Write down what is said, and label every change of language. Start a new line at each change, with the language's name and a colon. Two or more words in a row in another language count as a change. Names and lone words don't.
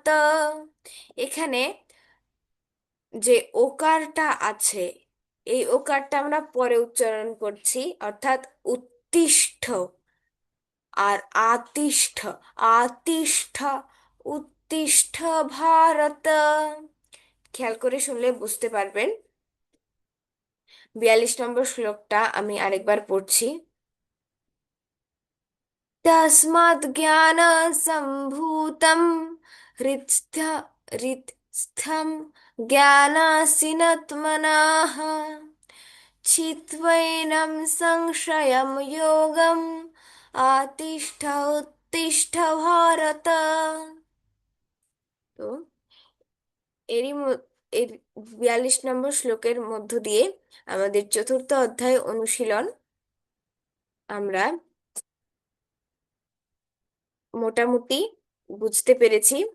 Bangla: এখানে যে ওকারটা আছে এই ওকারটা আমরা পরে উচ্চারণ করছি, অর্থাৎ উত্তিষ্ঠ আর আতিষ্ঠ।
Sanskrit: আতিষ্ঠ, উত্তিষ্ঠ ভারত।
Bangla: খেয়াল করে শুনলে বুঝতে পারবেন। 42 নম্বর শ্লোকটা আমি আরেকবার পড়ছি।
Sanskrit: तस्मात् ज्ञानसम्भूतं हृत्स्थ हृत्स्थं ज्ञानासीनात्मनः चित्वैनं संशयं योगम् आतिष्ठ उत्तिष्ठ भारत।
Bangla: তো এরই এর 42 নম্বর শ্লোকের মধ্য দিয়ে আমাদের চতুর্থ অধ্যায় অনুশীলন আমরা মোটামুটি বুঝতে পেরেছি।